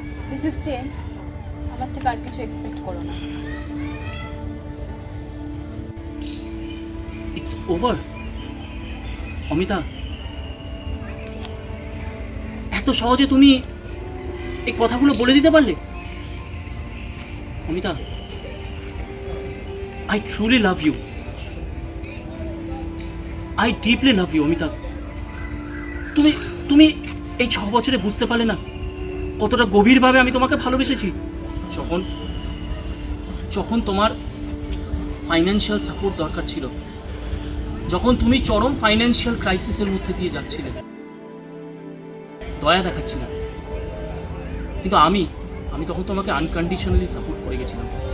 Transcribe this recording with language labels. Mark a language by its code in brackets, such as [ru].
[en] This is the end. [bn] আমার থেকে আর কিছু এক্সপেক্ট করো না। [en] It's over. [bn] অমিতা, এত সহজে তুমি এই কথাগুলো বলে দিতে পারলে? [en] Amita, I truly love you. I deeply love you, Amita. [bn] তুমি তুমি এই 6 বছরে বুঝতে পারলে না কতটা গভীরভাবে আমি তোমাকে ভালোবেসেছি। যখন যখন তোমার ফাইন্যান্সিয়াল সাপোর্ট দরকার ছিল, যখন তুমি চরম ফাইন্যান্সিয়াল ক্রাইসিসের মধ্যে দিয়ে যাচ্ছিলে, দয়া দেখাচ্ছি না, কিন্তু আমি তখন তোমাকে আনকন্ডিশনালি সাপোর্ট করে গেছিলাম।